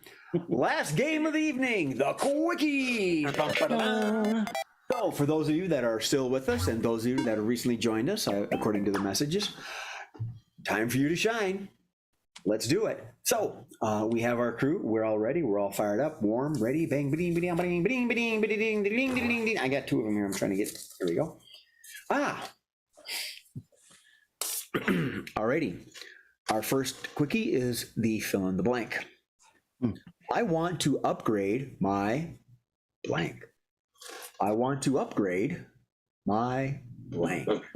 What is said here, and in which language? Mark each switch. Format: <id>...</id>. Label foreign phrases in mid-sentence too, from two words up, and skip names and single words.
<en>Last game of the evening, the quickie. So, for those of you that are still with us and those of you that have recently joined us, according to the messages, time for you to shine. Let's do it. So, we have our crew. We're all ready. We're all fired up, warm, ready. Bang, ba-ding, ba-ding, ba-ding, ba-ding, ba-ding, ba-ding, ba-ding, ba-ding, ba-ding. I got two of them here. I'm trying to get. Here we go. Alrighty. Our first quickie is the fill in the blank. I want to upgrade my blank. I want to upgrade my blank.</en>